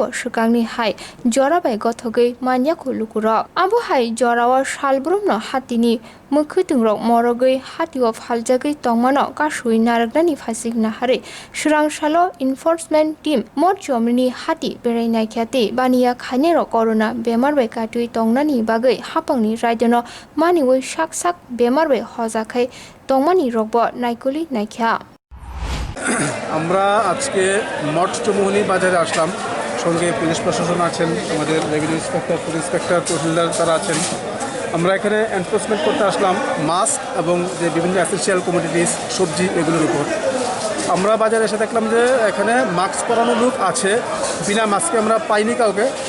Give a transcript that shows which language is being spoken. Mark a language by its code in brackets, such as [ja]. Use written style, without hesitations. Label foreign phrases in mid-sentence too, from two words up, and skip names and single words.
[trp] sukangni hai jora bai gothogai manyakho lukuro abo hai jorawa salbrumno hatini mukhutungrok morogai hatiwa phaljagai tongmano kasui naraknani phasik nahare surangsalo [en] enforcement team [trp] mot jomni hati berai naikhate baniya khanero corona bemar bai katui tongnani bagai hapangni raidono maniwoi sak bemar bai hojakhai tongmani rokbo naikuli naikha [bn] আমরা আজকে মঠচমুহনী বাজারে আসলাম সঙ্গে পুলিশ প্রশাসন আছেন আমাদের [en] revenue inspector police inspector [bn] তহসিলদার তারা আছেন আমরা এখানে এনফোর্সমেন্ট করতে আসলাম মাস্ক এবং যে বিভিন্ন এসেনশিয়াল কমোডিটিস সবজি এগুলোর উপর আমরা বাজারে এসে দেখলাম যে এখানে মাস্ক পরানো লোক আছে বিনা মাস্কে আমরা পাইনি কাউকে এই